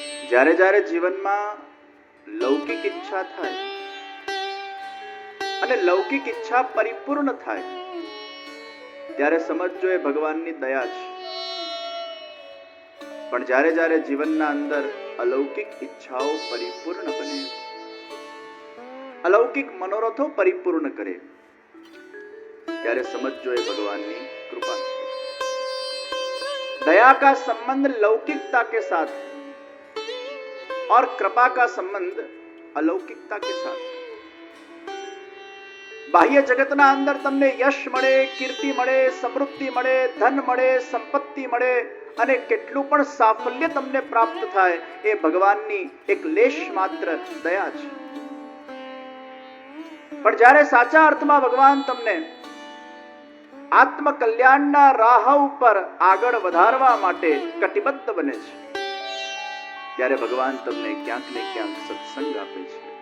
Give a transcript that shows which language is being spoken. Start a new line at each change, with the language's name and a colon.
Gujarati: જ્યારે જ્યારે જીવનમાં લૌકિક ઈચ્છા થાય અને લૌકિક ઈચ્છા પરિપૂર્ણ થાય ત્યારે સમજજો એ ભગવાનની દયા છે. પણ જ્યારે જ્યારે જીવનના અંદર અલૌકિક ઈચ્છાઓ પરિપૂર્ણ બને, અલૌકિક મનોરથો પરિપૂર્ણ કરે, ત્યારે સમજજો એ ભગવાનની कृपा છે.
Hindi: दया का संबंध लौकिकता के साथ है और कृपा का संबंध अलौकिकता के साथ है.
Gujarati: બાહ્ય જગતના અંદર તમને યશ મળે, કીર્તિ મળે, સમૃદ્ધિ મળે, ધન મળે, સંપત્તિ મળે અને કેટલું પણ સાફલ્ય તમને પ્રાપ્ત થાય, એ ભગવાનની એક લેશ માત્ર દયા છે. પણ જ્યારે સાચા અર્થમાં ભગવાન તમને આત્મ કલ્યાણના રાહ ઉપર આગળ વધારવા માટે કટિબદ્ધ બને છે, ત્યારે ભગવાન તમને ક્યાંક ને ક્યાંક સત્સંગ આપે છે,